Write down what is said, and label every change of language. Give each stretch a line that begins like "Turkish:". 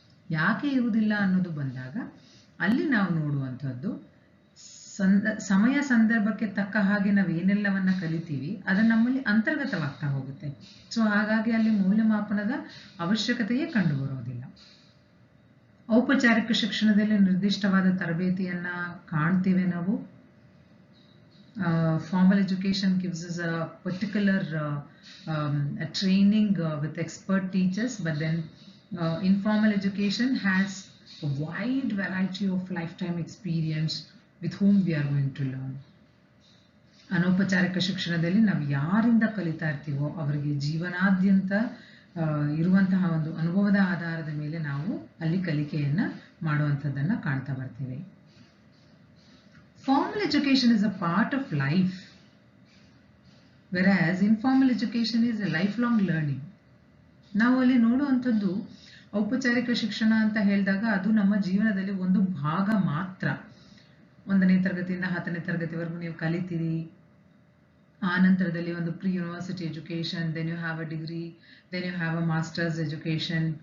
Kannada: ಯಾಕೆ ಇರುವುದಿಲ್ಲ ಅನ್ನೋದು ಬಂದಾಗ ಅಲ್ಲಿ ನಾವು ನೋಡುವಂಥದ್ದು ಸಮಯ ಸಂದರ್ಭಕ್ಕೆ ತಕ್ಕ ಹಾಗೆ ನಾವು ಏನೆಲ್ಲವನ್ನ ಕಲಿತೀವಿ ಅದು ನಮ್ಮಲ್ಲಿ ಅಂತರ್ಗತವಾಗ್ತಾ ಹೋಗುತ್ತೆ. ಸೊ ಹಾಗಾಗಿ ಅಲ್ಲಿ ಮೌಲ್ಯಮಾಪನದ ಅವಶ್ಯಕತೆಯೇ ಕಂಡು ಬರೋದಿಲ್ಲ. ಔಪಚಾರಿಕ ಶಿಕ್ಷಣದಲ್ಲಿ ನಿರ್ದಿಷ್ಟವಾದ ತರಬೇತಿಯನ್ನ ಕಾಣ್ತೀವಿ ನಾವು.
English: Formal education gives us a particular a training with expert teachers, but then informal education has a wide variety of lifetime experience with whom we are going to learn.
Kannada: ಅನೌಪಚಾರಿಕ ಶಿಕ್ಷಣದಲ್ಲಿ ನಾವು ಯಾರಿಂದ ಕಲಿತಾ ಇರ್ತೀವೋ ಅವರಿಗೆ ಜೀವನಾದ್ಯಂತ ಇರುವಂತಹ ಒಂದು ಅನುಭವದ ಆಧಾರದ ಮೇಲೆ ನಾವು ಅಲ್ಲಿ ಕಲಿಕೆಯನ್ನ ಮಾಡುವಂಥದ್ದನ್ನ ಕಾಣ್ತಾ ಬರ್ತೀವಿ.
English: Formal education is a part of life, whereas informal education is a lifelong learning.
Kannada: ನಾವು ಅಲ್ಲಿ ನೋಡುವಂಥದ್ದು ಔಪಚಾರಿಕ ಶಿಕ್ಷಣ ಅಂತ ಹೇಳಿದಾಗ ಅದು ನಮ್ಮ ಜೀವನದಲ್ಲಿ ಒಂದು ಭಾಗ ಮಾತ್ರ. 1ನೇ ತರಗತಿಯಿಂದ 10ನೇ ತರಗತಿವರೆಗೂ ನೀವು ಕಲಿತೀರಿ. ಆ ನಂತರದಲ್ಲಿ ಒಂದು
English: Pre university education, then you have a degree, then you have a masters education.